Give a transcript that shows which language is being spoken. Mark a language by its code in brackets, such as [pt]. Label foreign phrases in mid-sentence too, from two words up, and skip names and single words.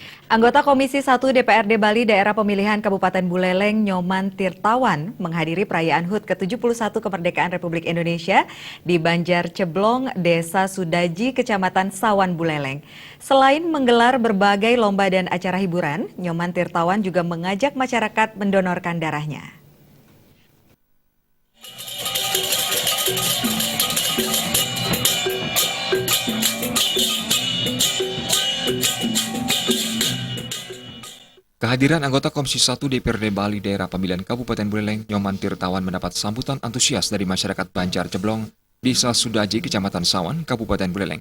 [id] Anggota Komisi 1 DPRD Bali Daerah Pemilihan Kabupaten Buleleng Nyoman Tirtawan menghadiri perayaan HUT ke-71 Kemerdekaan Republik Indonesia di Banjar Ceblong, Desa Sudaji, Kecamatan Sawan, Buleleng. Selain menggelar berbagai lomba dan acara hiburan, Nyoman Tirtawan juga mengajak masyarakat mendonorkan darahnya. Kehadiran anggota Komisi 1 DPRD Bali Daerah Pemilihan Kabupaten Buleleng, Nyoman Tirtawan mendapat sambutan antusias dari masyarakat Banjar Ceblong, Desa Sudaji, Kecamatan Sawan, Kabupaten Buleleng.